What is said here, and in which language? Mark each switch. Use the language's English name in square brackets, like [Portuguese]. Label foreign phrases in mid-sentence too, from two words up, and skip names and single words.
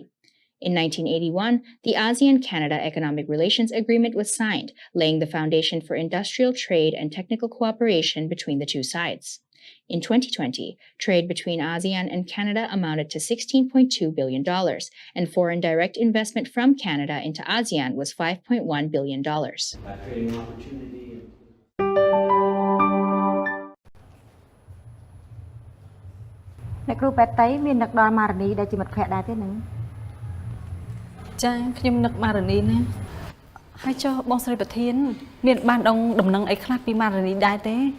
[English] In 1981, the ASEAN-Canada Economic Relations Agreement was signed, laying the foundation for industrial trade and technical cooperation between the two sides. In 2020, trade between ASEAN and Canada amounted to $16.2 billion, and foreign direct investment from Canada into ASEAN was $5.1 billion. By creating opportunity. [Khmer] អ្នកគ្រូប៉ែតៃមាននឹកដល់ម៉ារនីដែលជាមិត្តភក្តិដែរទេនឹង ចាខ្ញុំនឹកម៉ារនីណាហើយចុះបងស្រីប្រធានមានបានដំណឹងអីខ្លះពីម៉ារនីដែរទេ